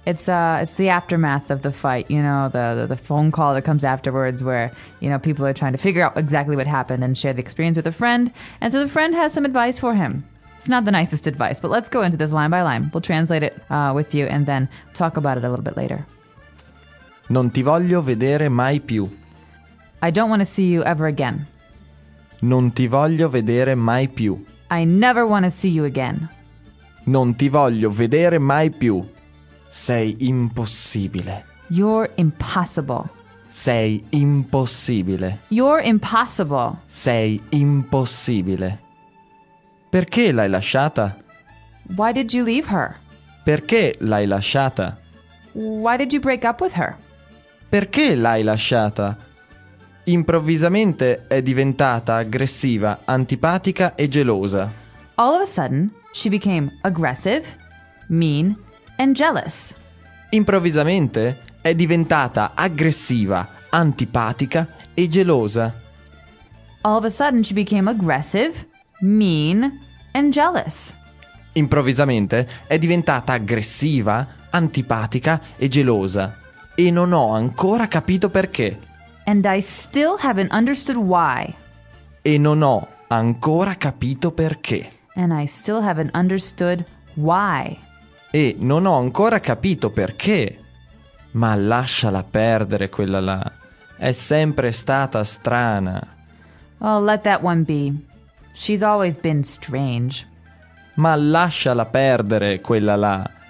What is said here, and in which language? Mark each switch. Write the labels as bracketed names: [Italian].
[English] It's the aftermath of the fight, you know, the phone call that comes afterwards where, you know, people are trying to figure out exactly what happened and share the experience with a friend. And so the friend has some advice for him. It's not the nicest advice, but let's go into this line by line. We'll translate it with you and then talk about it a little bit later. [Italian] Non ti voglio vedere mai più. [English] I don't want to see you ever again. [Italian] Non ti voglio vedere mai più. [English] I never want to see you again. [Italian] Non ti voglio vedere mai più. Sei impossibile. [English] You're impossible. [Italian] Sei impossibile. [English] You're impossible. [Italian] Sei impossibile. Perché l'hai lasciata? [English] Why did you leave her? [Italian] Perché l'hai lasciata? [English] Why did you break up with her? [Italian] Perché l'hai lasciata? Improvvisamente è diventata aggressiva, antipatica e gelosa. [English] All of a sudden, she became aggressive, mean, and jealous. [Italian] Improvvisamente è diventata aggressiva, antipatica e gelosa. [English] All of a sudden, she became aggressive, mean, and jealous. [Italian] Improvvisamente è diventata aggressiva, antipatica e gelosa. E non ho ancora capito perché. [English] And I still haven't understood why. [Italian] E non ho ancora capito perché. [English] And I still haven't understood why. [Italian] E non ho ancora capito perché. Ma lasciala perdere quella là. È sempre stata strana. [English] Well, let that one be. She's always been strange. [Italian] Ma lasciala perdere quella là.